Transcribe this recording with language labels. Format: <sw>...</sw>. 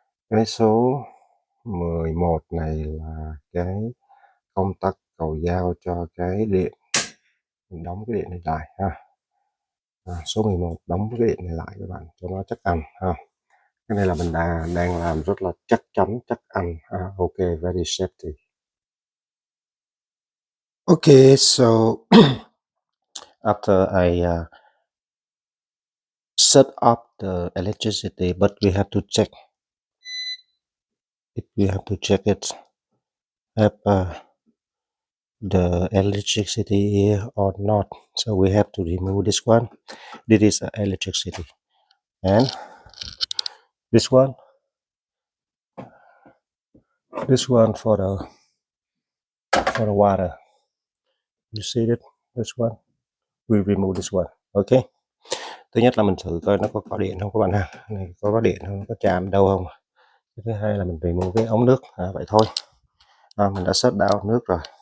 <vi>Cái số 11 này là cái công tắc cầu giao cho cái điện. Mình đóng cái điện này lại ha. Số 11 đóng cái điện này lại các bạn cho nó chắc ăn ha. Cái này là mình đang làm rất là chắc chắn, chắc ăn.</vi> <en>Ok, very safety. Okay, so after I set up the electricity, but we have to check it. We have to check it. Have the electricity here or not. So we have to remove this one. This is electricity, and this one for the water. You see it? This one. We remove this one. Okay.</en> <vi>Thứ nhất là mình thử coi nó có điện không các bạn ha. Này có điện không, có chạm đâu không. Thứ hai là mình remove cái ống nước. Vậy thôi. Mình đã</vi> <en>set down</en> <vi>nước rồi.</vi>